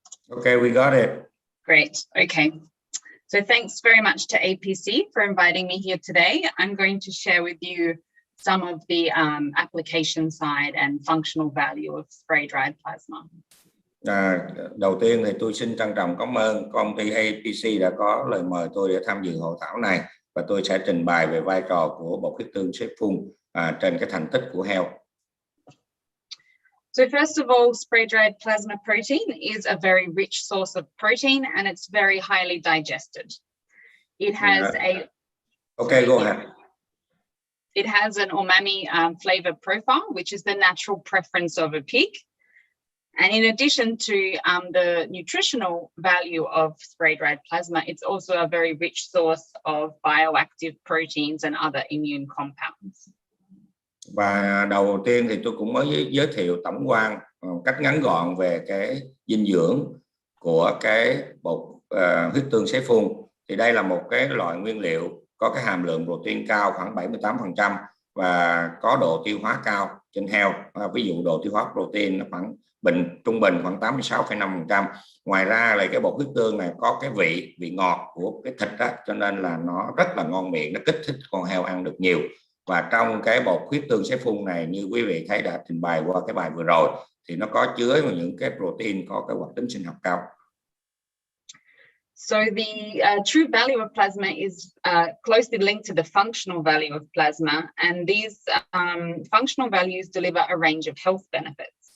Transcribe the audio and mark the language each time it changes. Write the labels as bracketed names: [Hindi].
[English] Okay, we got it. Great. Okay. So thanks very much to APC for inviting me here today. I'm going to share with you some of the application side and functional value of spray-dried plasma. [Vietnamese] Đầu tiên thì tôi xin trân trọng cảm ơn công ty APC đã có lời mời tôi để tham dự hội thảo này, và tôi sẽ trình bày về vai trò của bột huyết tương sấy phun trên cái thành tích của heo. [English] So first of all, spray-dried plasma protein is a very rich source of protein, and it's very highly digested. It has Okay, go ahead. It has an umami flavor profile, which is the natural preference of a pig. And in addition to the nutritional value of spray-dried plasma, it's also a very rich source of bioactive proteins and other immune compounds. [Vietnamese] Và đầu tiên thì tôi cũng mới giới thiệu tổng quan cách ngắn gọn về cái dinh dưỡng của cái bột huyết tương sấy phun. Thì đây là một cái loại nguyên liệu có cái hàm lượng protein cao khoảng 78% và có độ tiêu hóa cao trên heo. Ví dụ độ tiêu hóa protein nó khoảng trung bình khoảng 86,5%. Ngoài ra là cái bột huyết tương này có cái vị ngọt của cái thịt đó, cho nên là nó rất là ngon miệng, nó kích thích con heo ăn được nhiều. Và trong cái bột huyết tương sấy phun này, như quý vị thấy đã trình bày qua cái bài vừa rồi, thì nó có chứa những cái protein có cái hoạt tính sinh học cao. [English] So the true value of plasma is closely linked to the functional value of plasma, and these functional values deliver a range of health benefits.